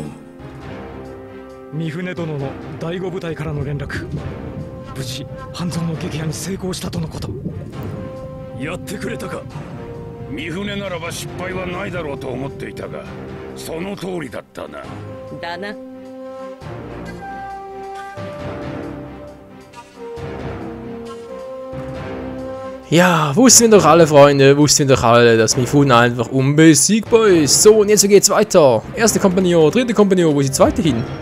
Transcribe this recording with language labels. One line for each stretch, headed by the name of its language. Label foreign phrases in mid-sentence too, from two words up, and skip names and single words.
Japanese: 三船殿の第5部隊からの連絡、無事半蔵の撃破に成功したとのこと。やってくれたか。三船ならば失敗はないだろうと思っていたが、その通りだったな。だな。
German: Ja, wussten wir doch alle, Freunde, wussten wir doch alle, dass Mifune einfach unbesiegbar ist. So, und jetzt geht's weiter. Erste Kompagnon, dritte Kompagnon, wo ist die zweite hin?